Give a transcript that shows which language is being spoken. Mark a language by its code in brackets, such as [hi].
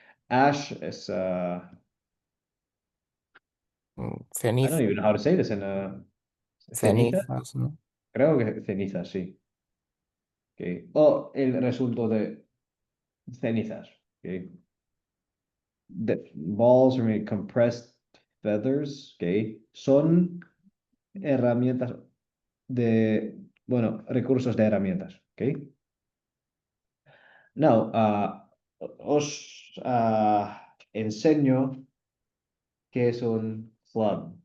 [en] Ash is I don't even know how to say this in ceniza. [es] Cenizas, ¿no? Creo que ceniza, sí. Okay. O el resultado de cenizas. [en] Okay. The balls are made compressed feathers. Okay. [es] Son herramientas de, bueno, recursos de herramientas. Okay. Now, os enseño qué es un club.